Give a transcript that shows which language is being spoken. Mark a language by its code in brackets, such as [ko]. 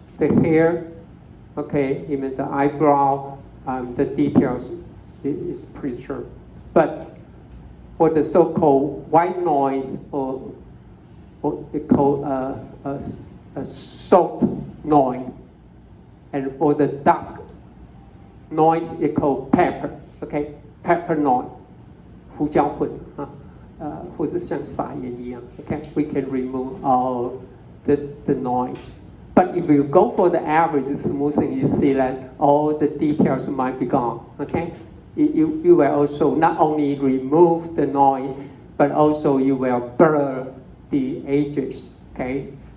[en] The hair, okay, even the eyebrow, the details is preserved. But for the so-called white noise, or they call a soft noise, and for the dark noise, it called pepper. Okay, pepper noise, [zh] 胡椒粉啊，或者像撒盐一样。 [en] Okay, we can remove all the noise. But if you go for the average smoothing, you see that all the details might be gone. Okay, you will also not only remove the noise, but also you will blur the edges. Okay.